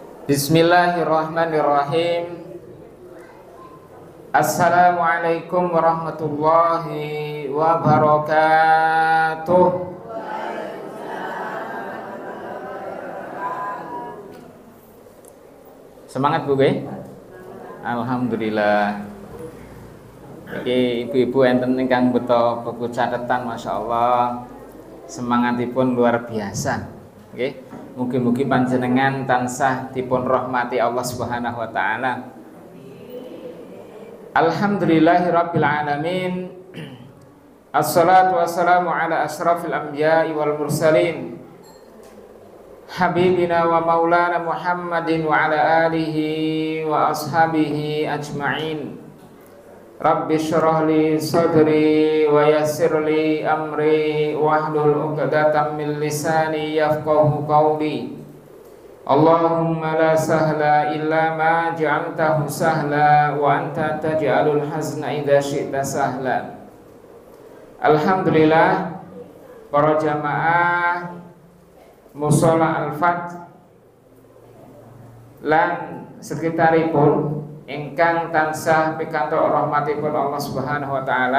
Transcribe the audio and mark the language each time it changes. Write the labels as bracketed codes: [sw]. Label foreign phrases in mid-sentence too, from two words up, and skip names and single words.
[ar] بسم الله الرحمن الرحيم. السلام عليكم ورحمة الله وبركاته. [jv] Semangat Bu Be? Alhamdulillah. Iki ibu-ibu enten ingkang beto buku catatan, [ar] ما شاء الله. [jv] Semangatipun [id] luar biasa. [jv] Nggih. Mugi-mugi panjenengan tansah dipun rahmati [ar] الله سبحانه وتعالى. الحمد لله رب العالمين. الصلاة والسلام على أشرف الأنبياء والمرسلين. حبيبنا ومولانا محمد وعلى آله وأصحابه أجمعين. رب اشرح لي صدري ويسر لي أمري واحلل عقدة من لساني يفقهوا قولي. اللهم لا سهل إلا ما جعلته سهلا وأنت تجعل الحزن إذا شئت سهلا. [jv] Alhamdulillah, para jamaah mushola Al-Fat lan sekitaripun ingkang tansah pikantuk rahmatipun [ar] الله سبحانه وتعالى.